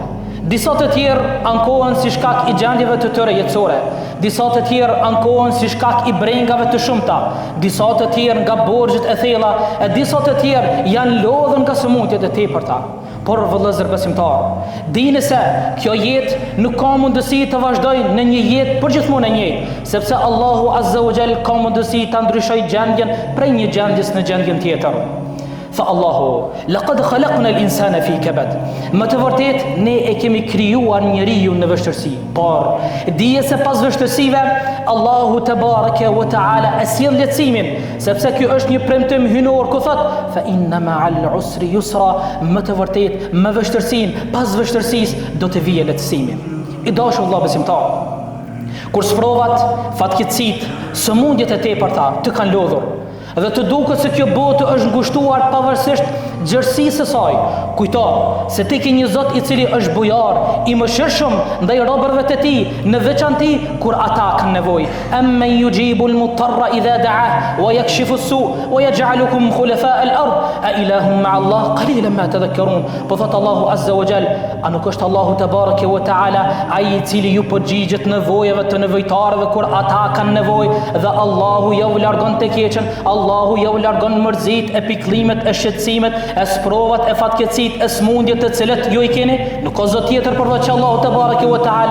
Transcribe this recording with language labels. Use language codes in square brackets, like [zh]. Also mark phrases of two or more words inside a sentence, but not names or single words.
[sq] Disa të tjerë ankohen si shkak i gjendjeve të tyre jetësore, disa të tjerë ankohen si shkak i brengave të shumta, disa të tjerë nga borxhet e thella, e disa të tjerë janë lodhur nga sëmundjet e tepërta. Por vëllezër besimtar, dini se kjo jetë nuk ka mundësi të vazhdojë në një jetë përgjithmonë e njëjtë, sepse Allahu [ar] عز وجل [sq] ka mundësi ta ndryshojë gjendjen prej një gjendjes në gjendjen tjetër. Tha Allahu, [ar] لقد خلقنا الإنسان في كبد. [sq] Më të vërtet ne e kemi krijuar njeriu në vështirësi, por dije se pas vështirësive Allahu [ar] تبارك وتعالى [sq] asjell lehtësimin, sepse ky është një premtim hynor ku thot [ar] فإن مع العسر يسرا, [sq] më të vërtet me vështirësinë, pas vështirësisë do të vijë lehtësimi. I dashur vëllai besimtar, kur sprovat, fatkeqësitë, sëmundjet e tepërta të kanë lodhur dhe të duket se kjo botë është ngushtuar pavarësisht gjërësisë së saj, kujto se ti ke një Zot i cili është bujar, i mëshirshëm ndaj robërve të tij, në veçanti kur ata kanë nevojë. [ar] أمن يجيب المضطر إذا دعاه ويكشف السوء ويجعلكم خلفاء الأرض أإله مع الله قليلا ما تذكرون. [sq] Po thot Allahu [ar] عز وجل, [sq] a nuk është Allahu [ar] تبارك وتعالى [sq] ai i cili ju përgjigjet nevojave të nevojtarëve kur ata kanë nevojë, dhe Allahu ju largon të keqen, Allahu ju largon mërzit e pikëllimet e shqetësimet, e sprovat e fatkeqësitë, e smundjet të cilat ju i keni, nuk ka zot tjetër përveç Allahu [ar] تبارك وتعالى.